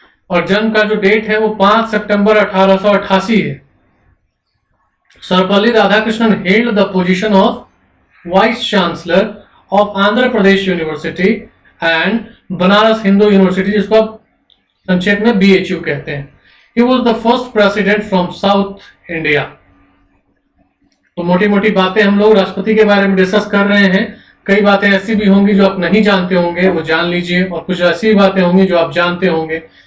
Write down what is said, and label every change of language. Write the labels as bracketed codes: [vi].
[hi] और जन्म का जो डेट है वो 5 सितंबर 1888 है। [en] Sarvepalli Radhakrishnan held the position of vice chancellor of Andhra Pradesh university and Banaras Hindu university, [hi] जिसको आप संक्षेप में BHU कहते हैं। [en] He was the first president from South India. [hi] तो मोटी मोटी बातें हम लोग राष्ट्रपति के बारे में डिस्कस कर रहे हैं। कई बातें ऐसी भी होंगी जो आप नहीं जानते होंगे, वो जान लीजिए, और कुछ ऐसी बातें होंगी जो आप जानते होंगे।